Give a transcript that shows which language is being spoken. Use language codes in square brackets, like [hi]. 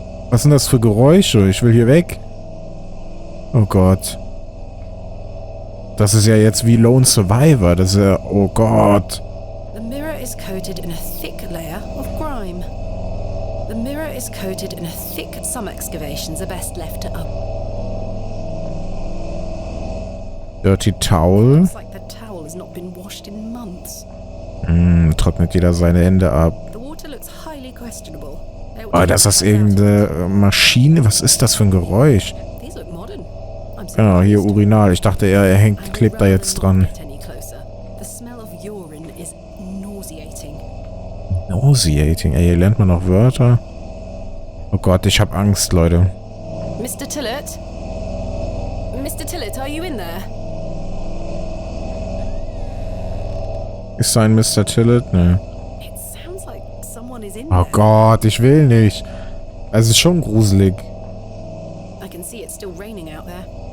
[de] Was sind das für Geräusche? Ich will hier weg. Oh Gott. Das ist ja jetzt wie Lone Survivor. Das ist ja... Oh Gott. [en] The mirror is coated in a thick layer of grime. The mirror is coated in a thick... Some excavations are best left to up. Dirty Towel. Looks like the towel has not been washed in months. [de] Trocknet jeder seine Hände ab. [en] The water looks highly questionable. [de] Oh, das ist irgendeine Maschine. Was ist das für ein Geräusch? [en] These look modern. I'm [de] Genau, hier [en] surprised. [de] Urinal. Ich dachte, er hängt, klebt da jetzt dran. [en] The smell of urine is nauseating. Nauseating. [de] Ey, hier lernt man noch Wörter. Oh Gott, ich hab Angst, Leute. [en] Mr. Tillett? Mr. Tillett, are you in there? [de] Ist da ein Mr. Tillett? Ne. [en] It sounds like someone is in [de] Oh [en] there. [de] Gott, ich will nicht. Es ist schon gruselig. [en] I can see it's still raining out there.